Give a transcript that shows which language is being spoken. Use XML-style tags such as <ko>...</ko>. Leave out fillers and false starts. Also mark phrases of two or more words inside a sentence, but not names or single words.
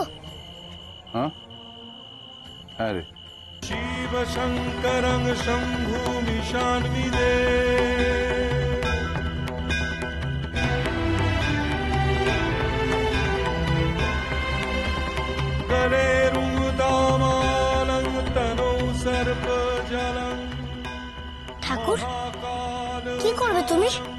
<bn>হ্যাঁ হ্যাঁ রে।</bn> <sa>शिव शंकरं शंभुमिशान्विदे गले रुदामालं तनौ सर्पजलं।</sa> <bn>ঠাকুর, কি করবে তুমি?</bn>